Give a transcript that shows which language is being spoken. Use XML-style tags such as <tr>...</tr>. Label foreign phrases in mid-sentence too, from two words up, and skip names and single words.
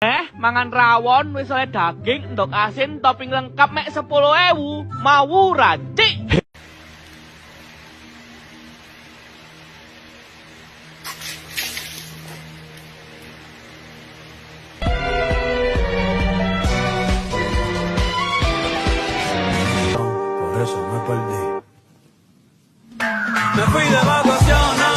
<jv>Mangan rawon wis oleh daging, endok asin, topping lengkap mek 10.000. Mau racik.</jv> <es>Por eso me perdí. Me fui de vacaciones.</es>